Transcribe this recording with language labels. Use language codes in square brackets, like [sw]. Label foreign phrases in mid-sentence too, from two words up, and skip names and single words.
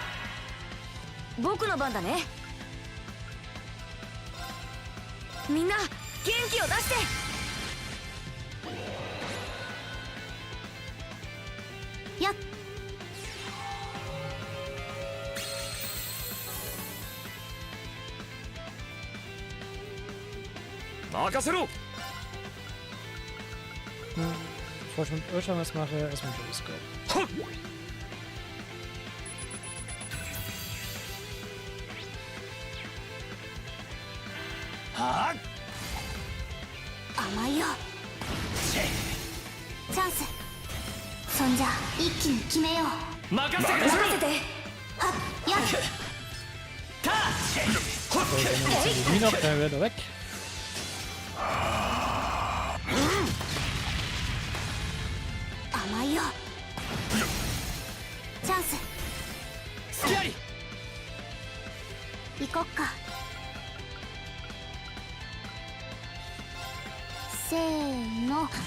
[ja] 僕の番だね。みんな元気を出して。やっ。任せろ。 [de] Bevor ich mit Irrtum was mache, erstmal Teleskop. [ja] はあ。甘いよ。チャンス。そんじゃ一気に決めよう。任せて。任せて。はっ、やっ。タッチ。 [de] So, dann ist die noch, dann wird er weg. [ja] 甘いよ。チャンス。隙あり。行こっか。せーの。